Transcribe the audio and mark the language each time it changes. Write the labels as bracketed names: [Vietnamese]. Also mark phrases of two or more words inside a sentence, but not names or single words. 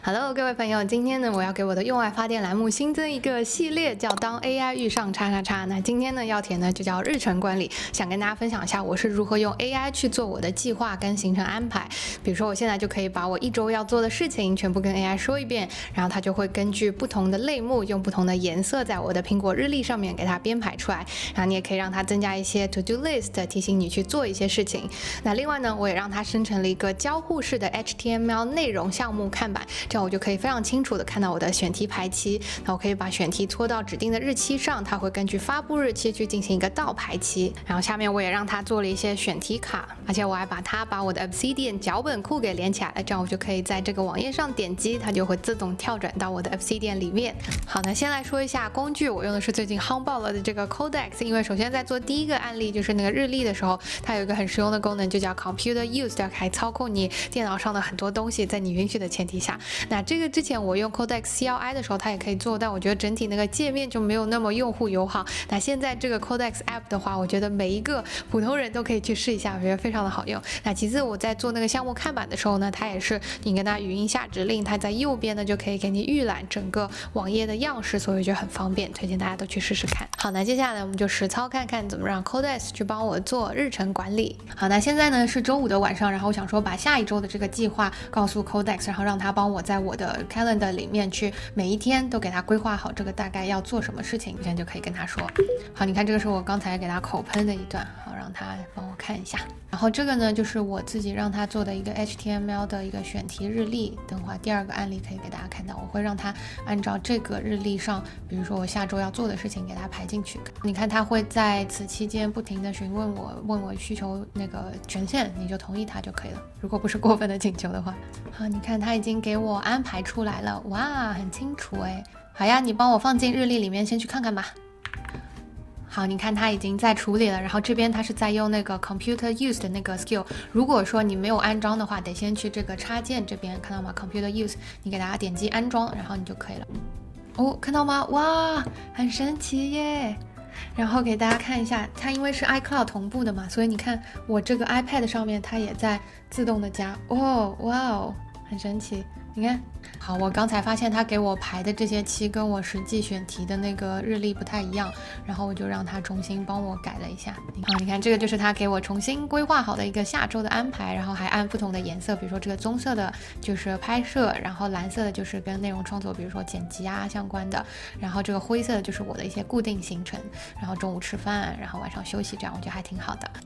[Chinese] Hello， 各位朋友，今天呢，我要給我的用愛發電欄目新增一個系列，叫當 AI 遇上叉叉叉。那今天呢，要填的就叫日程管理，想跟大家分享一下我是如何用 AI 去做我的計劃跟行程安排。比如說，我現在就可以把我一周要做的事情全部跟 AI 說一遍，然後它就會根據不同的類目，用不同的顏色在我的蘋果日曆上面給它編排出來。然後你也可以讓它增加一些 [English] to do list， [Chinese] 提醒你去做一些事情。那另外呢，我也讓它生成了一個交互式的 HTML 內容項目看板。這樣我就可以非常清楚的看到我的選題排期，那我可以把選題拖到指定的日期上，它會根據發布日期去進行一個倒排期。然後下面我也讓它做了一些選題卡，而且我還把我的 Obsidian 腳本庫給連起來了，這樣我就可以在這個網頁上點擊，它就會自動跳轉到我的 Obsidian 裡面。好，那先來說一下工具，我用的是最近夯爆了的這個 Codex， 因為首先在做第一個案例，就是那個日曆的時候，它有一個很實用的功能，就叫 Computer Use，可以操控你電腦上的很多東西，在你允許的前提下。那這個之前我用 Codex CLI 的時候，它也可以做，但我覺得整體那個界面就沒有那麼用戶友好。那現在這個 Codex App 的話，我覺得每一個普通人都可以去試一下，我覺得非常的好用。那其次我在做那個項目看板的時候呢，它也是你跟它語音下指令，它在右邊呢就可以給你預覽整個網頁的樣式，所以就很方便，推薦大家都去試試看。好，那接下來我們就實操看看怎麼讓 Codex 去幫我做日程管理。好，那現在呢是周五的晚上，然後我想說把下一周的這個計劃告訴 Codex， 然後讓它幫我在我的 Calendar 裡面去每一天都給他規劃好這個大概要做什麼事情，現在就可以跟他說。好，你看這個是我剛才給他口噴的一段，好，讓他幫我看一下。然後這個呢就是我自己讓他做的一個 HTML 的一個選題日曆，等會兒第二個案例可以給大家看到，我會讓他按照這個日曆上，比如說我下周要做的事情給他排進去。你看他會在此期間不停的詢問我需求那個權限，你就同意他就可以了，如果不是過分的請求的話。好，你看他已經給我安排出來了，哇，很清楚哎。好呀，你幫我放進日曆裡面先去看看吧。好，你看它已經在處理了，然後這邊它是在用那個 Computer Use 的那個 skill， 如果說你沒有安裝的話，得先去這個插件這邊，看到嗎？ Computer Use，你給大家點擊安裝，然後你就可以了。哦，看到嗎？哇，很神奇耶！然後給大家看一下，它因為是 iCloud 同步的嘛，所以你看我這個 iPad 上面它也在自動的加。哦，哇哦，很神奇。你看，好，我刚才發現他給我排的這些期跟我實際選題的那個日曆不太一樣，然後我就讓他重新幫我改了一下。好，你看這個就是他給我重新規劃好的一個下周的安排，然後還按不同的顏色，比如說這個棕色的就是拍攝，然後藍色的就是跟內容創作，比如說剪輯啊相關的，然後這個灰色的就是我的一些固定行程，然後中午吃飯，然後晚上休息，這樣我覺得還挺好的。